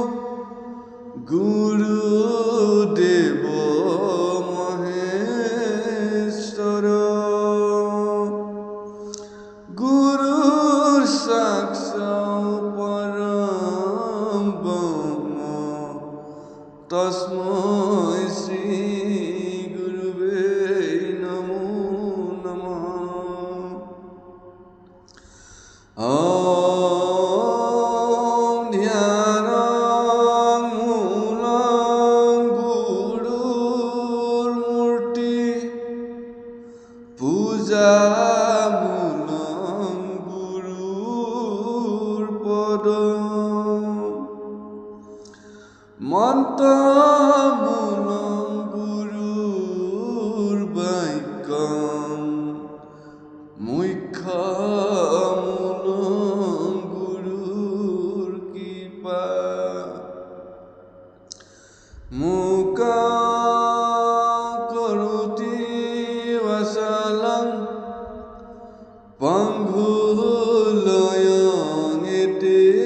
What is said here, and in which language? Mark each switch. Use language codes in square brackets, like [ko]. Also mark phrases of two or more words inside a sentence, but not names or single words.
[sa] গুৰুদেৱ মহেশ্বৰ গুৰু সাক্ষাৎ পৰম ব্ৰহ্ম তস্मै শ্ৰী গুৰুৱে নমো নমঃ। ॐ ध्यानं मूलं गुरुर्मूर्ति पूजामूलं गुरुर्पद मन्त्रमूलं गुरुर्वाक्यं মুখ্যমূলং গুৰুৰ কৃপা মূকং কৰোতি ৱাচালং পংগুলয়ং এতে